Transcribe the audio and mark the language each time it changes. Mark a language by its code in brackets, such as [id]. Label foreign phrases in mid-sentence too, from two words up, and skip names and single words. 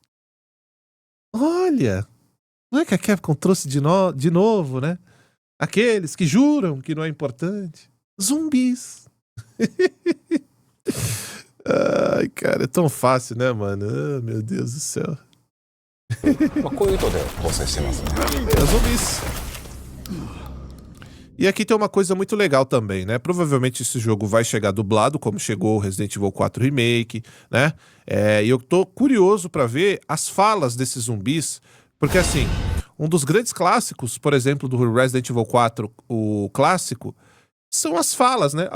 [pt] Olha, não é que a Capcom trouxe de novo, né? Aqueles que juram que não é importante. Zumbis. Ai, cara, é tão fácil, né, mano? Ah, meu Deus do céu. [ja] こういう意図で構成してますね。 [pt] Zumbis. E aqui tem uma coisa muito legal também, né? Provavelmente esse jogo vai chegar dublado, como chegou o Resident Evil 4 Remake, né? E eu tô curioso pra ver as falas desses zumbis, porque assim, um dos grandes clássicos, por exemplo, do Resident Evil 4, o clássico, são as falas, né?